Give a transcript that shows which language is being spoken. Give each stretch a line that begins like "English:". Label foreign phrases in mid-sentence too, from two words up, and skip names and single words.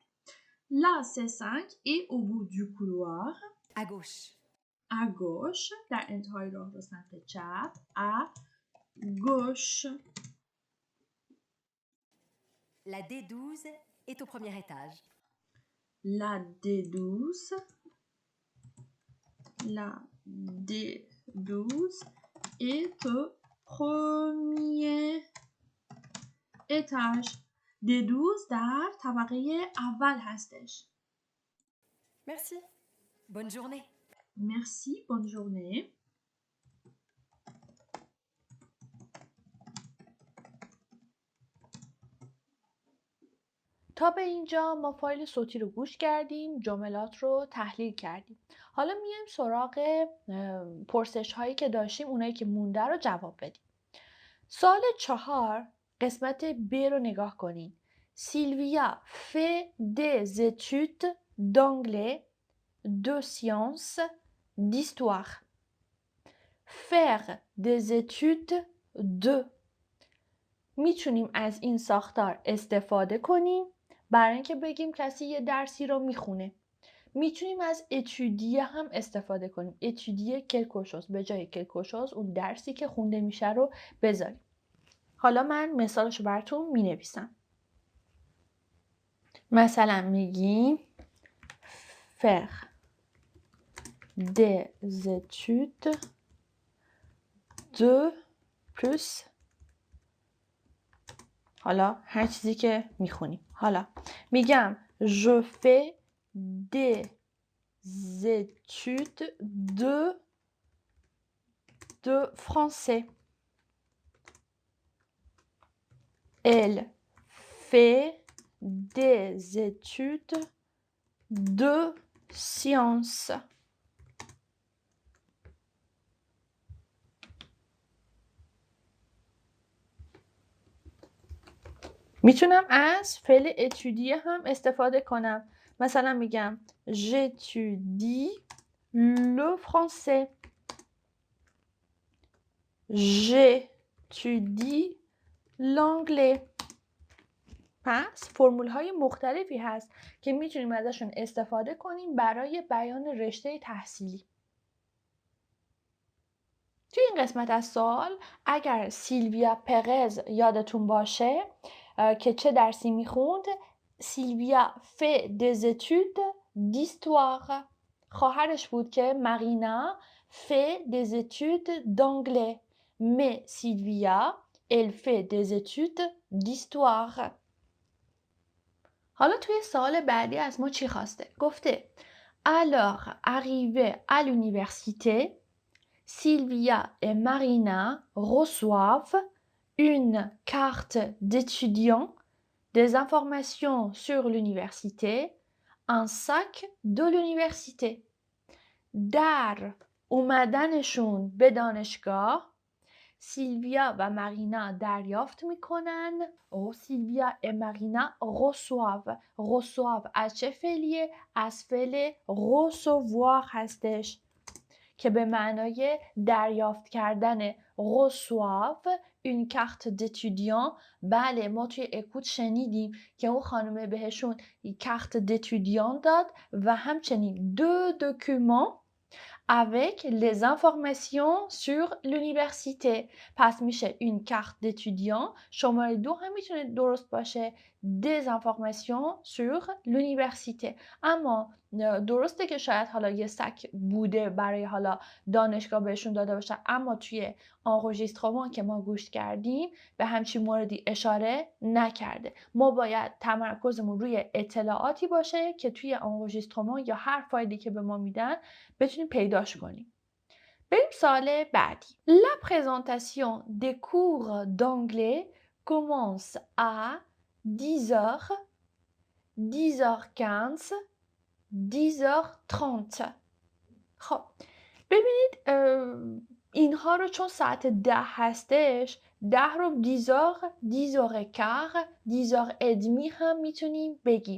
French: La C5 est au bout du couloir. À gauche. À gauche
Persian: در انتهای راه رو سمت چپ.
French: À gauche. La D12 est au premier étage. La D12 est au premier étage.
Persian: D12 در طبقه اول هستش.
French: Merci. Bonne journée. Merci, bonne journée.
Persian: تا به اینجا ما فایل صوتی رو گوش کردیم، جملات رو تحلیل کردیم. حالا میایم سراغ پرسش هایی که داشتیم، اونایی که مونده رو جواب بدیم. سوال 4 قسمت ب رو نگاه کنین.
French: سیلویا fait des études d'anglais, de sciences, d'histoire. Faire des études de.
Persian: میتونیم از این ساختار استفاده کنیم برای اینکه بگیم کسی یه درسی رو میخونه. میتونیم از اتودیه هم استفاده کنیم. اتودیه کلکوشوز، به جای کلکوشوز اون درسی که خونده میشه رو بذاریم. حالا من مثالشو براتون مینویسم. مثلا میگیم
French: faire des études de plus.
Persian: حالا هر چیزی که میخونیم. حالا میگم
French: je fais des études de français. Elle fait des études de sciences.
Persian: میتونم از فعل اتودیه هم استفاده کنم. مثلا میگم
French: j'étudie le français. j'étudie l'anglais.
Persian: پس فرمول های مختلفی هست که میتونیم ازشون استفاده کنیم برای بیان رشته تحصیلی. توی این قسمت از سوال اگر سیلویا پرز یادتون باشه که چه درسی میخوند، سیلویا
French: fait des études d'histoire.
Persian: خواهرش بود که
French: مارینا fait des études d'anglais. mais سیلویا elle fait des études d'histoire.
Persian: حالا توی سوال بعدی از ما چی خواسته؟
French: گفته alors arrivé à l'université, Sylvia et Marina reçoivent une carte d'étudiant, des informations sur l'université, un sac de l'université.
Persian: در اومدنشون به دانشگاه سیلویا و مارینا دریافت میکنن و سیلویا و مارینا reçoivent از چه فعلیه؟ از فعل recevoir هستش که به معنای دریافت کردن.
French: reçoivent une carte d'étudiant.
Persian: بله ما توی اکوت شنیدیم که اون خانومه بهشون
French: carte d'étudiant
Persian: داد و همچنین
French: deux documents avec les informations sur l'université.
Persian: پس میشه
French: une carte d'étudiant.
Persian: شماره 2 هم میتونه درست باشه
French: des informations sur l'université.
Persian: اما درسته که شاید حالا یه سک بوده برای حالا دانشگاه بهشون داده باشه، اما توی انregistrement که ما گوش کردیم به همچین موردی اشاره نکرده. ما باید تمرکزمون روی اطلاعاتی باشه که توی انregistrement یا هر فایلی که به ما میدن بتونیم پیداش کنیم. بریم سوال بعدی.
French: La présentation des cours d'anglais commence à 10h, 10h15, 10h30.
Persian: خب ببینید اینها رو چون ساعت 10 هستش 10 رو 10h15 10h30 هم میتونیم بگیم.